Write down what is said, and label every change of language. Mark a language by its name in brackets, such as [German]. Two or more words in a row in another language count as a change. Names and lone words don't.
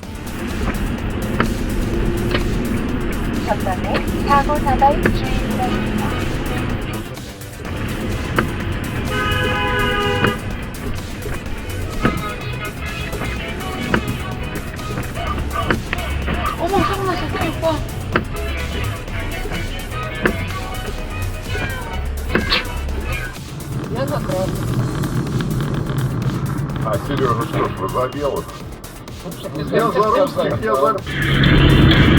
[Korean] 전방에 사고 나발 주의 바랍니다. 어머, 사고 났어, 오빠. [Russian] Я закрыл. А Сережа что ж, вы за дело? Я за русских, я за...